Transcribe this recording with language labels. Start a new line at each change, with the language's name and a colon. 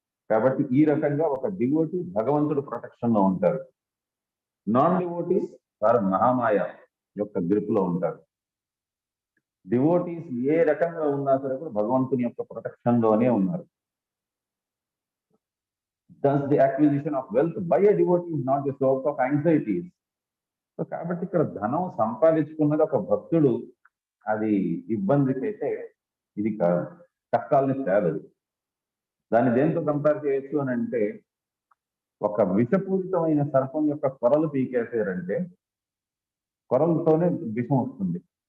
Telugu: కాబట్టి ఈ రకంగా ఒక డివోటీ భగవంతుడు ప్రొటెక్షన్ లో ఉంటారు. నాన్ డివోటీస్ వారు మహామాయ యొక్క గ్రిప్ లో ఉంటారు. డివోటీస్ ఏ రకంగా ఉన్నా సరే కూడా భగవంతుని యొక్క ప్రొటెక్షన్ లోనే ఉన్నారు.
English: Thus, the acquisition of wealth by a devotee is not the source of anxieties.
Telugu: So కాబట్టి ఇక్కడ ధనం సంపాదించుకున్నది ఒక భక్తుడు అది ఇబ్బందికైతే ఇది కష్టాలని తేలదు. దాన్ని దేంతో కంపేర్ చేయొచ్చు అని అంటే, ఒక విషపూరితమైన సర్పం యొక్క కొరలు పీకేసారంటే కొరలతోనే విషం వస్తుంది.